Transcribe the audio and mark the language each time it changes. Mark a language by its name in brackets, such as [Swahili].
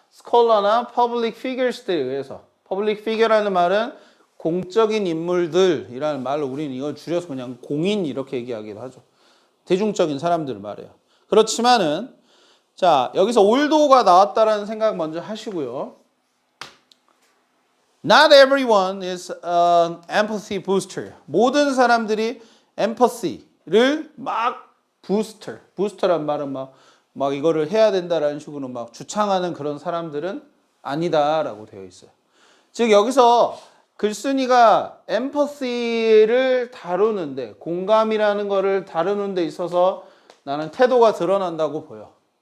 [Korean] 스콜러나 public figures들에 의해서. public figure라는 말은 공적인 인물들이라는 말로 우리는 이걸 줄여서 그냥 공인 이렇게 얘기하기도 하죠. 대중적인 사람들을 말해요. 그렇지만은 자, 여기서 올도가 나왔다라는 생각 먼저 하시고요. [English] Not everyone is an empathy booster. [Korean] 모든 사람들이 empathy를 막 부스터란 말은 막 이거를 해야 된다라는 식으로 막 주창하는 그런 사람들은 아니다라고 되어 있어요. 즉 여기서 글쓴이가 empathy를 다루는데 공감이라는 거를 다루는 데 있어서 나는 태도가 드러난다고 보여.